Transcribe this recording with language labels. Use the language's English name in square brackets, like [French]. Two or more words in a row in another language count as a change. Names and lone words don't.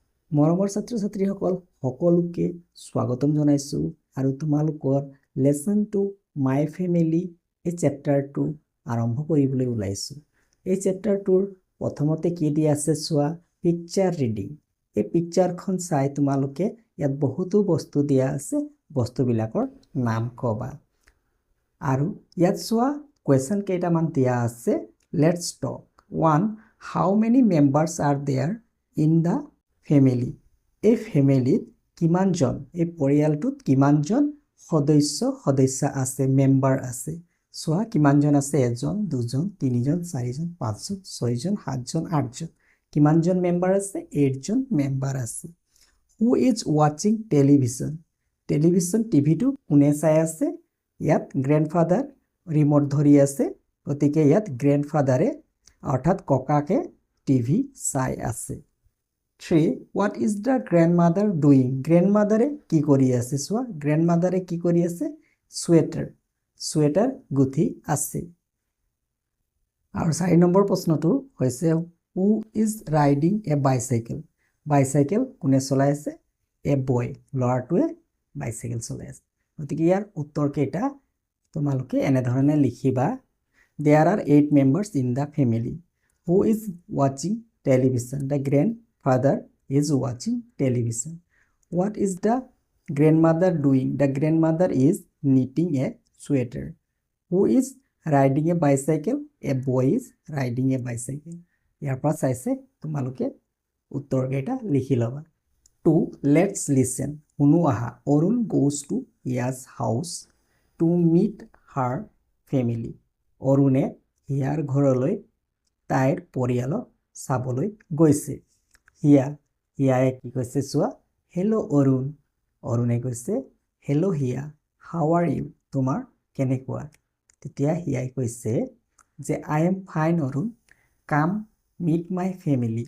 [Assamese] মৰমৰ ছাত্ৰ-ছাত্ৰীসকল সকলোকে স্বাগতম জনাইছো আৰু তোমালোকৰ লেসন টু মাই ফেমিলি এই চেপ্টাৰটো আৰম্ভ কৰিবলৈ ওলাইছো। এই চেপ্টাৰটোৰ প্ৰথমতে কি দিয়া আছে চোৱা [English] picture reading. [Assamese] এই পিকচাৰখন চাই তোমালোকে ইয়াত বহুতো বস্তু দিয়া আছে, বস্তুবিলাকৰ নাম কবা। আৰু ইয়াত চোৱা কুৱেশ্যন কেইটামান দিয়া আছে। [English] Let's talk 1 how many members are there in the family. [Assamese] এই ফেমিলিত কিমানজন, এই পৰিয়ালটোত কিমানজন সদস্য আছে, মেম্বাৰ আছে। চোৱা কিমানজন আছে, 1 2 3 4 5 6 7 8 কিমানজন মেম্বাৰ আছে, 8জন মেম্বাৰ আছে। [English] Who is watching television. [Assamese] টেলিভিছন টিভিটো কোনে চাই আছে, ইয়াত গ্ৰেণ্ডফাদাৰ ৰিমোট ধৰি আছে, গতিকে ইয়াত গ্ৰেণ্ডফাদাৰে অৰ্থাৎ ককাকে টিভি চাই আছে। [English] 3 what is the grandmother doing। [Assamese] গ্ৰেণ্ডমাদাৰে কি কৰি আছে চোৱা, গ্ৰেণ্ডমাদাৰে কি কৰি আছে, চুৱেটাৰ গুঠি আছে। আৰু 4 নম্বৰ প্ৰশ্নটো হৈছে [English] who is riding a bicycle. [Assamese] বাইচাইকেল কোনে চলাই আছে, [English] a boy, [Assamese] ল'ৰাটোৱে বাইচাইকেল চলাই আছে। গতিকে ইয়াৰ উত্তৰ কেইটা তোমালোকে এনেধৰণে লিখিবা। [English] There are 8 members in the family. Who is watching television? The grandfather is watching television. What is the grandmother doing? The grandmother is knitting a sweater. Who is riding a bicycle? A boy is riding a bicycle. [Assamese] ইয়াৰ পৰা চাইছে তোমালোকে উত্তৰ কেইটা লিখি ল'বা। [English] 2 let's listen। [Assamese] শুনো আহা। [English] অৰুণ goes to Hiya's house to meet her family। [Assamese] অৰুণে হিয়াৰ ঘৰলৈ তাইৰ পৰিয়ালক চাবলৈ গৈছে। হিয়ায়ে কি কৈছে চোৱা, হেল্ল' অৰুণ। অৰুণে কৈছে হেল্ল' হিয়া, [English] how are you, [Assamese] তোমাৰ কেনেকুৱা। তেতিয়া হিয়াই কৈছে যে [English] I am fine অৰুণ, come meet my family।